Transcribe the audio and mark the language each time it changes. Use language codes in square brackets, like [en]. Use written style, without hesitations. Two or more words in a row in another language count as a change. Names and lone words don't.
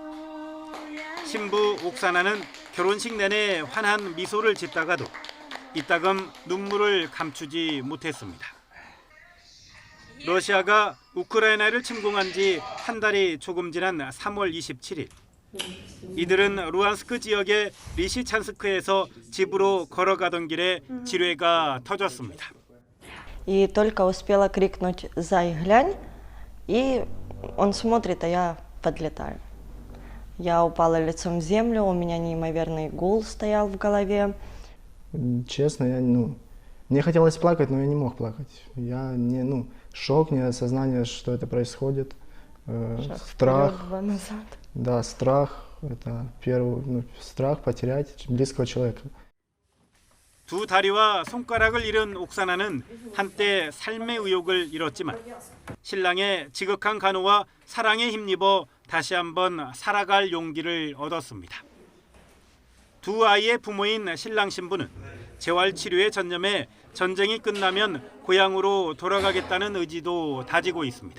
[ko] 신부 옥사나는 결혼식 내내 환한 미소를 짓다가도 이따금 눈물을 감추지 못했습니다. 러시아가 우크라이나를 침공한 지 한 달이 조금 지난 3월 27일. 이들은 루안스크 지역의 리시찬스크에서 집으로 걸어가던 길에 지뢰가 터졌습니다. [ru] И только успела крикнуть «Зай, глянь!» И он смотрит, а я подлетаю. Я упала лицом в землю, у меня неимоверный гул стоял в голове. Честно, мне хотелось плакать, но я не мог плакать. Шок, неосознание, что это происходит. Страх. 2 назад. Да, страх. Это первый страх потерять близкого человека. [ko] 2 다리와 손가락을 잃은 옥사나는 한때 삶의 의욕을 잃었지만 신랑의 지극한 간호와 사랑에 힘입어 다시 한번 살아갈 용기를 얻었습니다. 2 아이의 부모인 신랑 신부는 재활 치료에 전념해 전쟁이 끝나면 고향으로 돌아가겠다는 의지도 다지고 있습니다.